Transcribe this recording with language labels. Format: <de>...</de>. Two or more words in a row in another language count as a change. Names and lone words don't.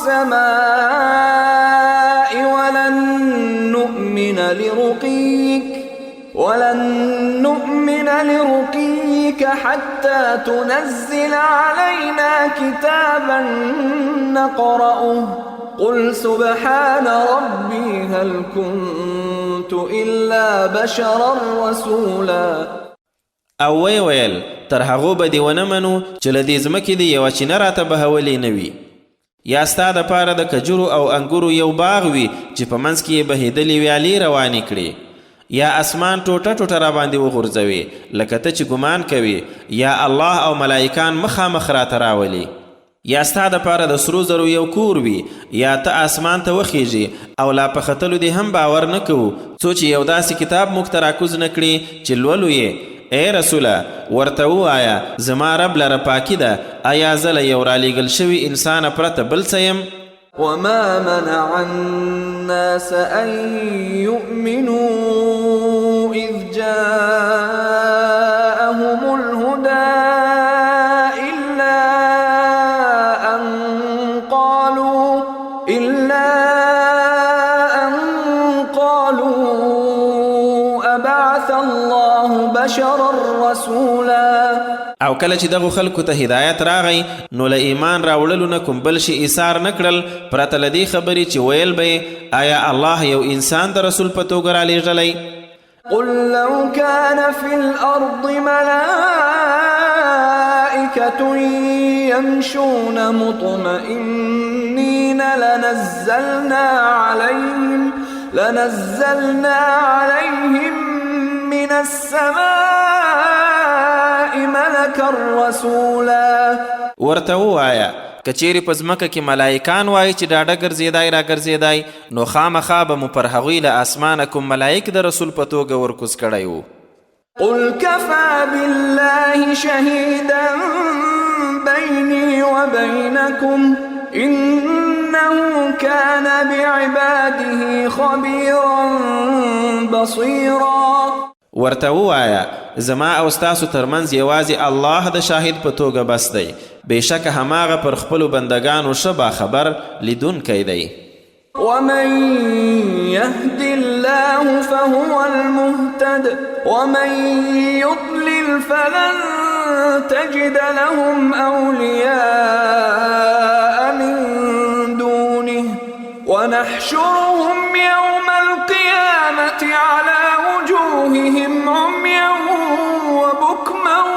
<ar>السماء ولن نؤمن لرقيك حتى تنزل علينا كتابا نقرأه قل سبحان ربي هل كنت إلا بشرا رسولا.</ar> <ps>او ویل تر هغو به دې ونه منو چې له دې ځمکې دې یوه چینه راته بهولې نه وي، یا ستا دپاره د کجورو او انګورو یو باغ وي چې په منځ کې یې بهېدلې ویالې روانې کړي، یا اسمان ټوټه ټوټه راباندې وغورځوي لکه ته چې ګمان کوي، یا الله او ملائکان مخامخ راته راولي، یا ستا دپاره د سرو زرو یو کور وي، یا ته اسمان ته وخیږي او لا په ختلو دې هم باور نه کوو څو چې یو داسې کتاب موږ ته راکوز نه کړي چې لولو یې. ای رسوله ورته ووایه زما رب لره پاکي ده، آیا زه له یو رالیږل شوي انسانه پرته بل څه یم؟</ps> <ar>وما منع الناس أن يؤمنوا إذ جاءهم الهدى إلا أن إلا أن قالوا أبعث الله بشرا رسولا.</ar> <ps>او کله چې دغه خلکو ته هدایت راغی نو له ایمان راوړلو نه کوم بل شي ایثار نه کړل پرته له دې خبرې چې ویل به آیا الله یو انسان د رسول په توګه رالیږلی.</ps> <ar>قل لو كان في الأرض ملائكة يمشون مطمئنين لنزلنا عليهم من السماء ملكا رسولا.</ar> <ps>ورته ووایه که چیرې په ځمکه کې ملایکان وایي چې ډاډه ګرځېدای را ګرځېدای نو خامخا به مو پر هغوی له اسمانه کوم ملایک د رسول په توګه ورکوز کړی و.</ps> <ar>قل كفى بالله شهيدا بيني وبينكم إنه كان بعباده خبيرا بصيرا.</ar> <ps>ورته ووایه زما او ستاسو ترمنځ یوازې الله د شاهد په توګه بس دی بېشکه هماغه پر خپلو بندګانو ښه باخبر لیدونکی دی.</ps> <ar>ومن يهد الله فهو المهتد ومن يضلل فلن تجد لهم أولياء من دونه ونحشرهم يوم القيامة على وجوههم عميا وبكما</ar>